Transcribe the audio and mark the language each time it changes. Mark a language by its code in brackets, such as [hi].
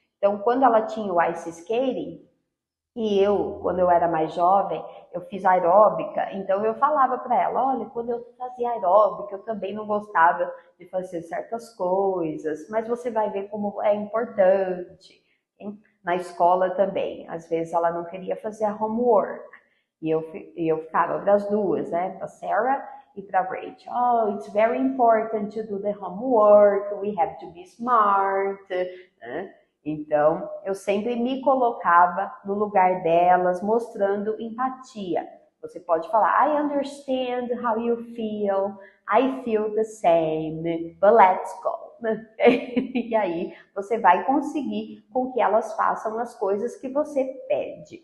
[pt] Então, quando ela tinha o ice skating, e quando eu era mais jovem, eu fiz aeróbica, então eu falava para ela, olha, quando eu fazia aeróbica, eu também não gostava de fazer certas coisas, mas você vai ver como é importante. Hein? Na escola também, às vezes ela não queria fazer a homework, e eu ficava para as duas, né? Para Sarah e para Rachel. [en] Oh, it's very important to do the homework. We have to be smart. [pt] Né? Então, eu sempre me colocava no lugar delas, mostrando empatia. Você pode falar, [en] I understand how you feel, I feel the same, but let's go. [pt] E aí você vai conseguir com que elas façam as coisas que você pede.